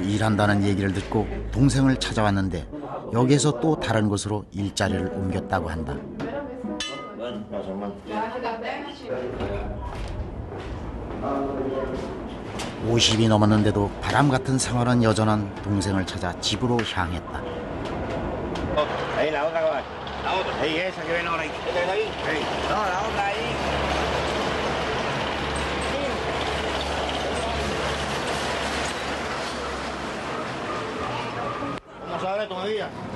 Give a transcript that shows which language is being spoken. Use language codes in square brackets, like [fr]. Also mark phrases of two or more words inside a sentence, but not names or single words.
[ko] 일한다는 얘기를 듣고 동생을 찾아왔는데 여기에서 또 다른 곳으로 일자리를 옮겼다고 한다. 50이 넘었는데도 바람 같은 생활은 여전한 동생을 찾아 집으로 향했다. [es] Ahí la otra, la otra. Ahí esa que viene ahora ahí. ¿Esta es ahí? Sí. No, la otra ahí. ¿Cómo se abre todavía?